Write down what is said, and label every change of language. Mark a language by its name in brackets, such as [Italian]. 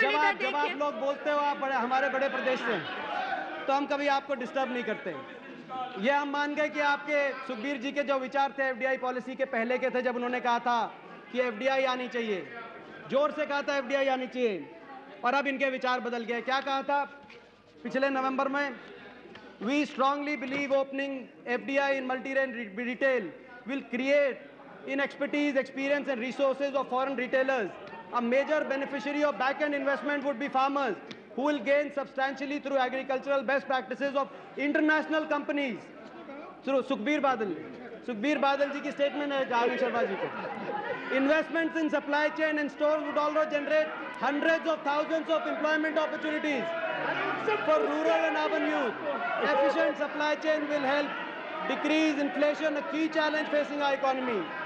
[Hindi] जब आप लोग बोलते हो आप हमारे बड़े प्रदेश से, तो हम कभी आपको डिस्टर्ब नहीं करते। ये हम मान गए कि आपके सुखबीर जी के जो विचार थे एफडीआई पॉलिसी के पहले के थे, जब उन्होंने कहा था कि एफडीआई आनी चाहिए, जोर से कहा था एफडीआई आनी चाहिए, और अब इनके विचार बदल गए। क्या कहा था पिछले नवंबर में? [English] We strongly believe opening FDI in multi-brand retail will create in expertise, experience and resources of foreign retailers. A major beneficiary of back-end investment would be farmers, who will gain substantially through agricultural best practices of international companies. [Hindi] Through Sukhbir Badal ji की statement है आनंद शर्मा जी को. [English] Investments in supply chain and stores would also generate hundreds of thousands of employment opportunities for rural and urban youth. Efficient supply chain will help decrease inflation, a key challenge facing our economy.